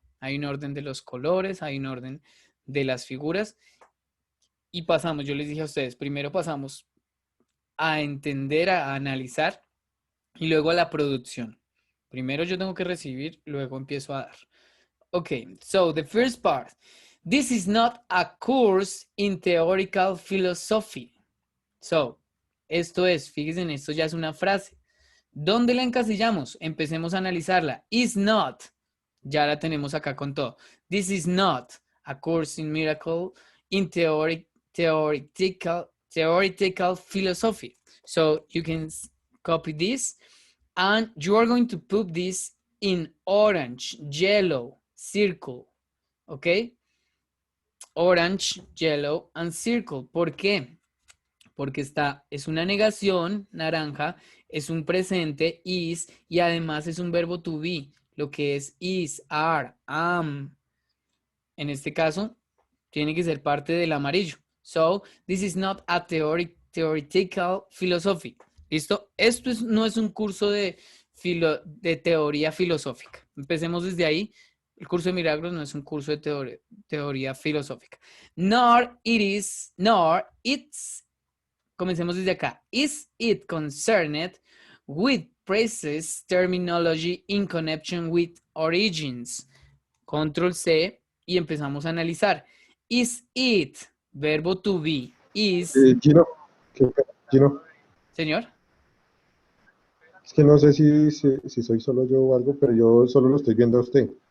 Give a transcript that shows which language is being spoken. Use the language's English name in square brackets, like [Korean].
[Spanish] Hay un orden de los colores, hay un orden de las figuras, y pasamos, yo les dije a ustedes, primero pasamos a entender, a analizar, y luego a la producción. Primero yo tengo que recibir, luego empiezo a dar. [English] Okay, so the first part. This is not a course in theoretical philosophy. [Spanish] So, esto es, fíjense en esto, ya es una frase. ¿Dónde la encasillamos? Empecemos a analizarla. Is not, ya la tenemos acá con todo. [English] This is not a course in miracle in theoretical philosophy. So you can copy this and you are going to put this in orange, yellow, circle. ¿Ok? Orange, yellow and circle. [Spanish] ¿Por qué? Porque es una negación, naranja, es un presente, is, y además es un verbo to be, lo que es is, are, am. En este caso, tiene que ser parte del amarillo. [English] So, this is not a theoretical philosophy. [Spanish] ¿Listo? Esto no es un curso de teoría filosófica. Empecemos desde ahí. El curso de milagros no es un curso de teoría filosófica. [English] Nor it's, [Spanish] comencemos desde acá. [English] Is it concerned with phrases, terminology in connection with origins? [Spanish] Control C y empezamos a analizar. [English] Is it, verbo to be, is... Gino, [Spanish] Señor. Es que no sé si soy solo yo o algo, pero yo solo lo estoy viendo a usted.